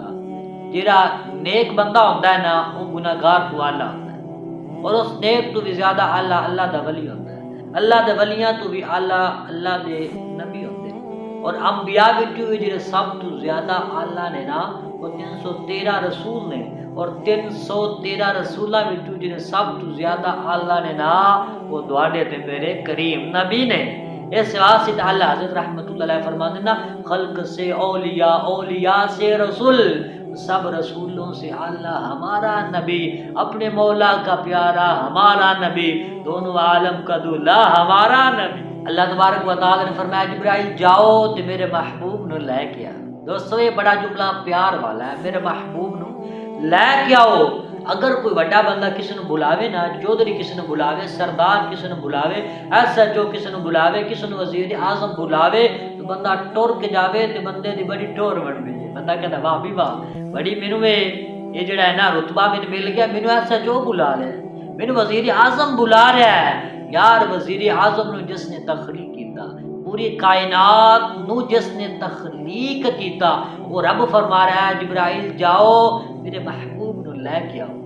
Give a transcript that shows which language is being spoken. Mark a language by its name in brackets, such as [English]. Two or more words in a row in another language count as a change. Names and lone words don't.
[Punjabi] جیڑا نیک بندہ ہوندا ہے نا وہ گناہگار تو اعلیٰ ہوندا ہے، اور اس نیک تو بھی زیادہ اعلیٰ اللہ دا ولی ہوندا ہے، اللہ دے ولیاں تو بھی اعلیٰ اللہ دے نبی ہوندے ہیں، اور انبیاء وچوں بھی جڑے سب تو زیادہ اعلیٰ نے نا وہ 313 رسول نے، اور 313 رسولاں وچوں جڑے سب تو زیادہ اعلیٰ نے نا وہ تواڈے تے میرے کریم نبی نے۔ [Urdu] اس واسطے اللہ حضرت رحمۃ اللہ علیہ فرماتے ہیں نا خلق سے اولیاء، اولیاء سے رسول، سب رسولوں سے اللہ ہمارا نبی، اپنے مولا کا پیارا ہمارا نبی، دونوں عالم کا دولا ہمارا نبی۔ [Punjabi] اللہ تبارک و تعالی نے فرمایا جبرائیل جاؤ تے میرے محبوب نو لے کے آ۔ دوستو یہ بڑا جملہ پیار والا ہے، میرے محبوب نو لے کے آؤ۔ اگر کوئی بڑا بندہ کسی نے بلاوے نا، چودھری کسی نے بلاوے، سردار کسی نے بلاوے، ایس ایچ او کسی نے بلاوے، کسی نے وزیر اعظم بلاوے تو بندہ ٹور کے جاوے تے بندے دی بڑی ٹور بن گئی، بندہ کہتا واہ بھی واہ بڑی مینوں یہ جڑا ہے نا رتبہ مینوں مل گیا، مینوں ایس ایچ او بلا رہا ہے، مینوں وزیر اعظم بلا رہا ہے۔ یار وزیر اعظم نو جس نے تخلیق کیتا، پوری کائنات نو جس نے تخلیق کیتا، وہ رب فرما رہا ہے جبرائیل جاؤ میرے محبوب نو لے کے آؤ۔